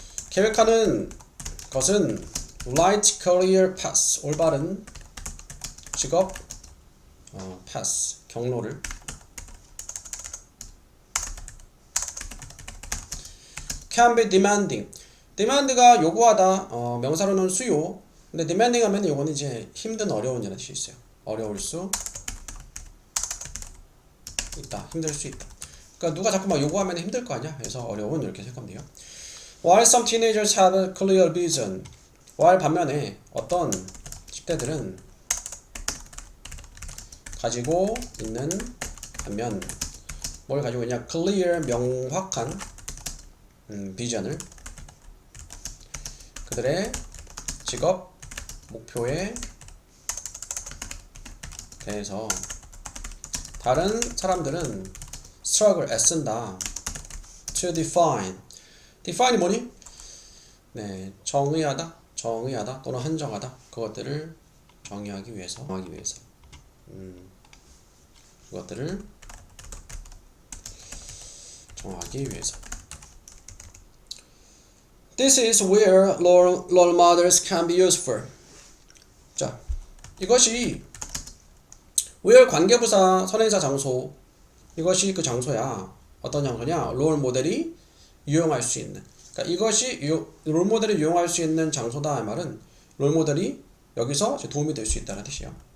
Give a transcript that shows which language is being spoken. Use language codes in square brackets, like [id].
[ko] 계획하는 것은 [en] right career path, [ko] 올바른 직업 [en] path, [ko] 경로를 [en] can be demanding. [ko] demand가 요구하다, 명사로는 수요. 근데 demanding 하면 요거는 이제 힘든, 어려운 이라는 뜻이 있어요. 어려울 수 있다, 힘들 수 있다. 그러니까 누가 자꾸 막 요구하면 힘들 거 아니야. 그래서 어려운 이렇게 생각하면 돼요. [en] While some teenagers have a clear vision. [ko] while 반면에 어떤 10대들은 가지고 있는 반면 뭘 가지고 있냐? clear, 명확한 비전을 그들의 직업 목표에 대해서 다른 사람들은 struggle, 애쓴다. [en] to define. define이 [ko] 뭐니? 네, 정의하다 또는 한정하다. 그것들을 정의하기 위해서. 그것들을 정하기 위해서. [en] This is where role models can be useful. [ko] 자, 이것이 where 관계부사, 선행사, 장소. 이것이 그 장소야. 어떤 장소냐? 롤 모델이 유용할 수 있는. 그러니까 이것이 롤 모델이 유용할 수 있는 장소다. 이 말은 롤 모델이 여기서 도움이 될 수 있다는 뜻이에요.